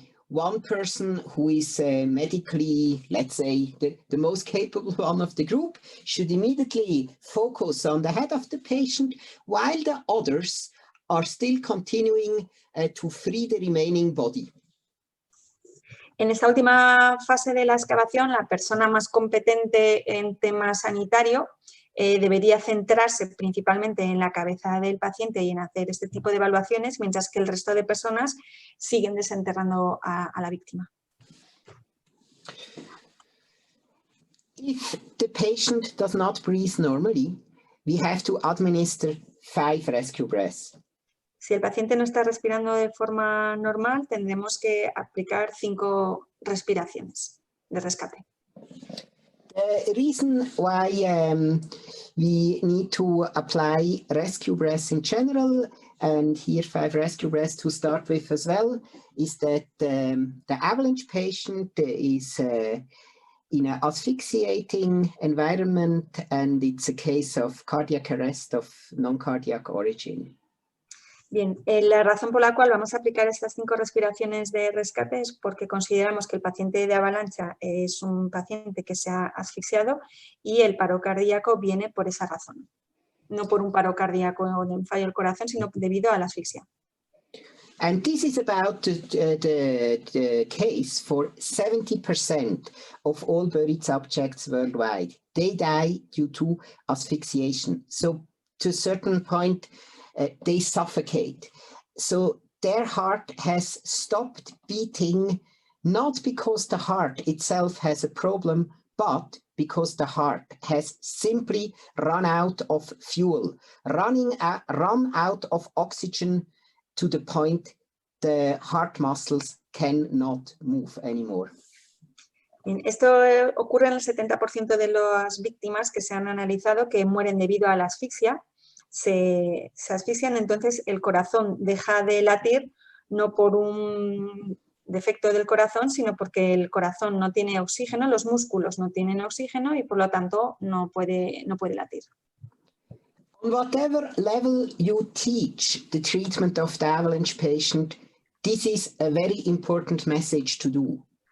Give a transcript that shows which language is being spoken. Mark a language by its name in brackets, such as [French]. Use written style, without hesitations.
[English] one person who is medically, let's say, the most capable one of the group should immediately focus on the head of the patient, while the others are still continuing to free the remaining body. [Spanish] En esta última fase de la excavación, la persona más competente en tema sanitario debería centrarse principalmente en la cabeza del paciente y en hacer este tipo de evaluaciones, mientras que el resto de personas siguen desenterrando a la víctima. [English] If the patient does not breathe normally, we have to administer 5 rescue breaths. [Spanish] Si el paciente no está respirando de forma normal, tendremos que aplicar 5 respiraciones de rescate. [English] The reason why we need to apply rescue breaths in general, and here 5 rescue breaths to start with as well, is that the avalanche patient is in an asphyxiating environment, and it's a case of cardiac arrest of non-cardiac origin. [Spanish] Bien, la razón por la cual vamos a aplicar estas 5 respiraciones de rescate es porque consideramos que el paciente de avalancha es un paciente que se ha asfixiado y el paro cardíaco viene por esa razón. No por un paro cardíaco o de un fallo del corazón, sino debido a la asfixia. [English] And this is about the case for 70% of all buried subjects worldwide. They die due to asphyxiation. So to a certain point, they suffocate. So their heart has stopped beating, not because the heart itself has a problem, but because the heart has simply run out of fuel, run out of oxygen to the point the heart muscles cannot move anymore. [Spanish] Bien, esto ocurre en el 70% de las víctimas que se han analizado que mueren debido a la asfixia. Se asfixian, entonces el corazón deja de latir no por un defecto del corazón, sino porque el corazón no tiene oxígeno, los músculos no tienen oxígeno y por lo tanto no puede latir. [English] On whatever level you teach the treatment of the avalanche patient, this is a very important message to do.